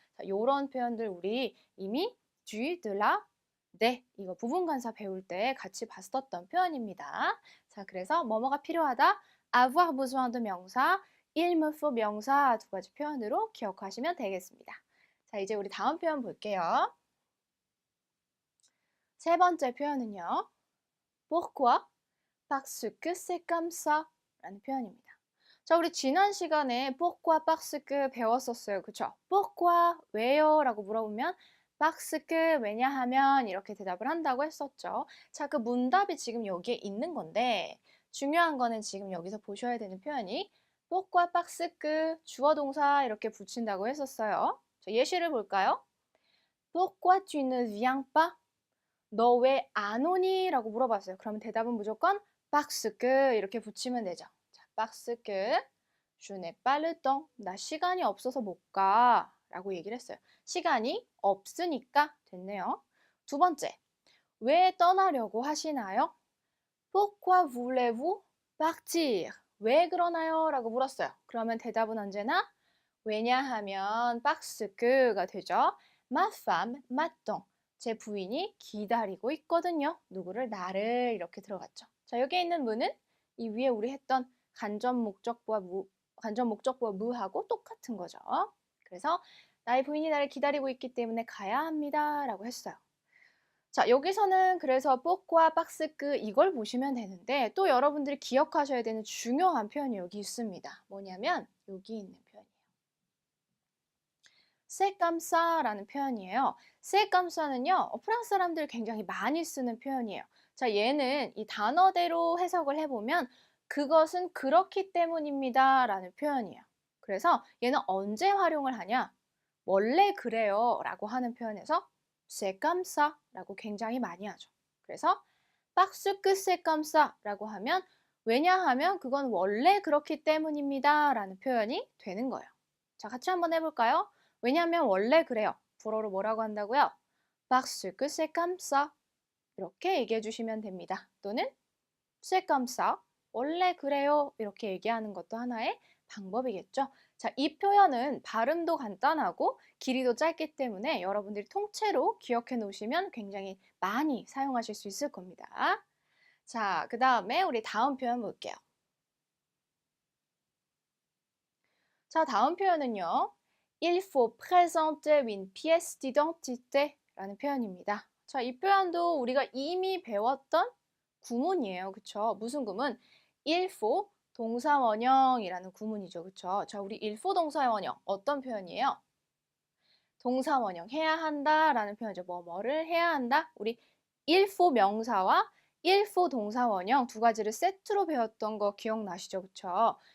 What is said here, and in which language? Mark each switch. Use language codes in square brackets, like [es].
[ko] 자, 요런 표현들 우리 이미 du, de la, 네, 이거 부분관사 배울 때 같이 봤었던 표현입니다. 자, 그래서 뭐뭐가 필요하다, [fr] avoir besoin de [ko] 명사, [fr] il me faut [ko] 명사 두 가지 표현으로 기억하시면 되겠습니다. 자, 이제 우리 다음 표현 볼게요. 세 번째 표현은요. [fr] Pourquoi? Parce que c'est comme ça [ko] 라는 표현입니다. 자, 우리 지난 시간에 [fr] pourquoi, parce que [ko] 배웠었어요. 그쵸? [fr] pourquoi, [ko] 왜요? 라고 물어보면 [fr] parce que, [ko] 왜냐하면 이렇게 대답을 한다고 했었죠. 자, 그 문답이 지금 여기에 있는 건데 중요한 거는 지금 여기서 보셔야 되는 표현이 [fr] pourquoi, parce que, [ko] 주어 동사 이렇게 붙인다고 했었어요. 자, 예시를 볼까요? [fr] pourquoi tu ne viens pas? [ko] 너 왜 안 오니? 라고 물어봤어요. 그러면 대답은 무조건 [fr] parce que [ko] 이렇게 붙이면 되죠. [fr] 자, parce que je n'ai pas le temps. [ko] 나 시간이 없어서 못 가. 라고 얘기를 했어요. 시간이 없으니까 됐네요. 두 번째, 왜 떠나려고 하시나요? [fr] Pourquoi voulez-vous partir? [ko] 왜 그러나요? 라고 물었어요. 그러면 대답은 언제나 왜냐하면 [fr] parce que [ko] 가 되죠. [fr] Ma femme m'attend. [ko] 제 부인이 기다리고 있거든요. 누구를? 나를 이렇게 들어갔죠. 자, 여기에 있는 무는 이 위에 우리 했던 간접 목적보와 무하고 똑같은 거죠. 그래서 나의 부인이 나를 기다리고 있기 때문에 가야 합니다. 라고 했어요. 자, 여기서는 그래서 [fr] pourquoi, parce que [ko] 이걸 보시면 되는데 또 여러분들이 기억하셔야 되는 중요한 표현이 여기 있습니다. 뭐냐면 여기 있는 표현이에요. [fr] c'est comme ça [ko] 라는 표현이에요. [fr] c'est comme ça [ko] 는요. 프랑스 사람들 굉장히 많이 쓰는 표현이에요. 자, 얘는 이 단어대로 해석을 해보면 그것은 그렇기 때문입니다 라는 표현이에요. 그래서 얘는 언제 활용을 하냐? 원래 그래요 라고 하는 표현에서 [fr] c'est comme ça [ko] 라고 굉장히 많이 하죠. 그래서 [fr] parce que c'est comme ça [ko] 라고 하면 왜냐하면 그건 원래 그렇기 때문입니다 라는 표현이 되는 거예요. 자, 같이 한번 해볼까요? 왜냐하면 원래 그래요. 불어로 뭐라고 한다고요? [fr] parce que c'est comme ça [ko] 이렇게 얘기해 주시면 됩니다. 또는 [fr] c'est comme ça [ko] 원래 그래요 이렇게 얘기하는 것도 하나의 방법이겠죠. 자, 이 표현은 발음도 간단하고 길이도 짧기 때문에 여러분들이 통째로 기억해 놓으시면 굉장히 많이 사용하실 수 있을 겁니다. 자, 그 다음에 우리 다음 표현 볼게요. 자, 다음 표현은요. [fr] Il faut présenter une pièce d'identité [ko] 라는 표현입니다. 자, 이 표현도 우리가 이미 배웠던 구문이에요. 그쵸? 무슨 구문? [fr] il faut [ko] 동사원형이라는 구문이죠. 그쵸? 자, 우리 [fr] il faut [ko] 동사원형 어떤 표현이에요? 동사원형 해야 한다 라는 표현이죠. 뭐뭐를 해야 한다. 우리 [fr] il faut [ko] 명사와 il faut 동사원형 두 가지를 세트로 배웠던 거 기억나시죠? 그쵸?